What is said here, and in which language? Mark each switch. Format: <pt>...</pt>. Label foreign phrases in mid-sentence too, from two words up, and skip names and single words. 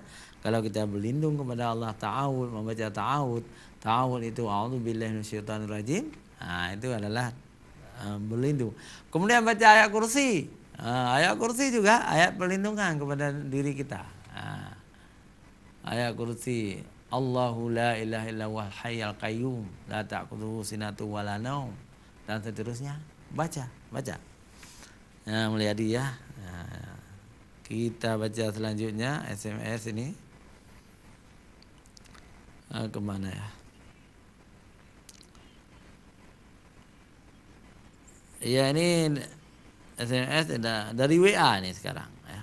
<id>Kalau kita berlindung kepada Allah, ta'awud, membaca ta'awud itu</id> <ar>أعوذ بالله من الشيطان الرجيم.</ar> <id>Nah, itu adalah berlindung. Kemudian baca ayat kursi. Ayat kursi juga ayat perlindungan kepada diri kita. Ayat kursi,</id> <ar>الله لا إله إلا هو الحي القيوم لا تأخذه سنة ولا نوم,</ar> <id>dan seterusnya. Baca. Nah, Mulyadi ya. Nah, kita baca selanjutnya SMS ini. Kemana ya? Ya, ini SMS dari WA nih sekarang ya.</id>